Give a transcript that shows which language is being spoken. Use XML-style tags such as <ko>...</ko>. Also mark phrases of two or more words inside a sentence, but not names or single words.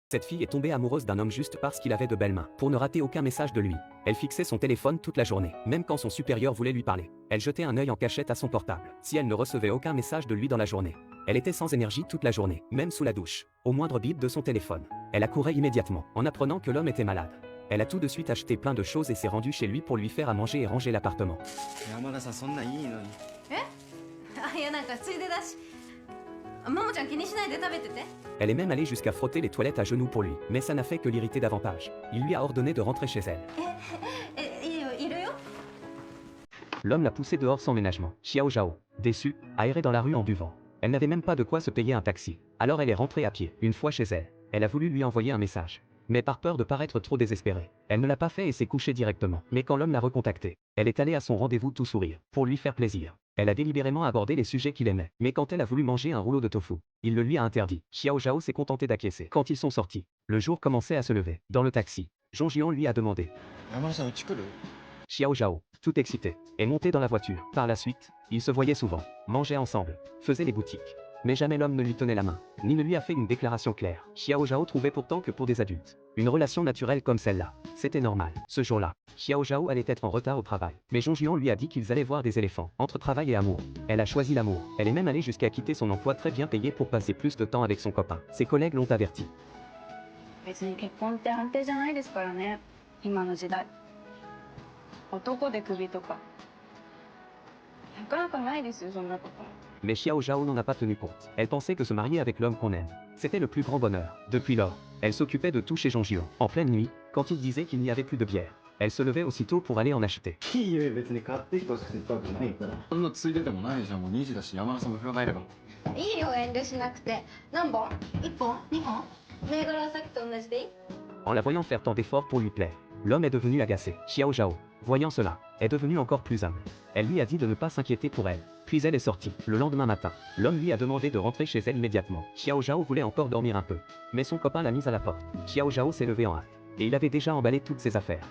<fr>Cette fille est tombée amoureuse d'un homme juste parce qu'il avait de belles mains. Pour ne rater aucun message de lui, elle fixait son téléphone toute la journée, même quand son supérieur voulait lui parler. Elle jetait un œil en cachette à son portable, si elle ne recevait aucun message de lui dans la journée. Elle était sans énergie toute la journée, même sous la douche. Au moindre bip de son téléphone, elle accourait immédiatement, en apprenant que l'homme était malade. Elle a tout de suite acheté plein de choses et s'est rendue chez lui pour lui faire à manger et ranger l'appartement.</fr> <ja>山田さんそんなんいいのに。いやなんかついでだしももちゃん気にしないで食べてて</ja> <fr>Elle est même allée jusqu'à frotter les toilettes à genoux pour lui, mais ça n'a fait que l'irriter davantage. Il lui a ordonné de rentrer chez elle.</fr> <ja>いるよ</ja> <fr>L'homme l'a poussée dehors sans ménagement. Xiao Zhao, déçue, a erré dans la rue en buvant. Elle n'avait même pas de quoi se payer un taxi. Alors elle est rentrée à pied. Une fois chez elle, elle a voulu lui envoyer un message. Mais par peur de paraître trop désespérée, elle ne l'a pas fait et s'est couchée directement. Mais quand l'homme l'a recontactée, elle est allée à son rendez-vous tout sourire, pour lui faire plaisir. Elle a délibérément abordé les sujets qu'il aimait. Mais quand elle a voulu manger un rouleau de tofu, il le lui a interdit. Xiao Zhao s'est contenté d'acquiescer. Quand ils sont sortis, le jour commençait à se lever. Dans le taxi, Zhong Jian lui a demandé.</fr> <ja>山田さんうち来る？</ja> <fr>Xiao Zhao, tout excité, est monté dans la voiture. Par la suite, ils se voyaient souvent, mangeaient ensemble, faisaient les boutiques. Mais jamais l'homme ne lui tenait la main, ni ne lui a fait une déclaration claire. Xiao Zhao trouvait pourtant que pour des adultes, une relation naturelle comme celle-là, c'était normal. Ce jour-là, Xiao Zhao allait être en retard au travail. Mais Zhong Jian lui a dit qu'ils allaient voir des éléphants. Entre travail et amour, elle a choisi l'amour. Elle est même allée jusqu'à quitter son emploi très bien payé pour passer plus de temps avec son copain. Ses collègues l'ont averti.</fr> <ja>別に結婚って安定じゃないですからね、今の時代。男でクビとかなかなかないですよ、そんなこと。</ja> <fr>Mais Xiao Zhao n'en a pas tenu compte. Elle pensait que se marier avec l'homme qu'on aime, c'était le plus grand bonheur. Depuis lors, elle s'occupait de tout chez Zhong Jian. En pleine nuit, quand il disait qu'il n'y avait plus de bière, elle se levait aussitôt pour aller en acheter.</fr> <ja>いいよ別に買ってきてほしくて深くないから。そんなついででもないじゃん。もう2時だし山田さんも風呂入れば。いいよ遠慮しなくて何本 ?1 本 ?2 本銘柄はさっきと同じでいい</ja> <fr>En la voyant faire tant d'efforts pour lui plaire, l'homme est devenu agacé. Xiao Zhao, voyant cela, est devenu encore plus humble. Elle lui a dit de ne pas s'inquiéter pour elle. Puis elle est sortie. Le lendemain matin, l'homme lui a demandé de rentrer chez elle immédiatement. Xiao Zhao voulait encore dormir un peu, mais son copain l'a mise à la porte. Xiao Zhao s'est levé en hâte, et il avait déjà emballé toutes ses affaires.</fr>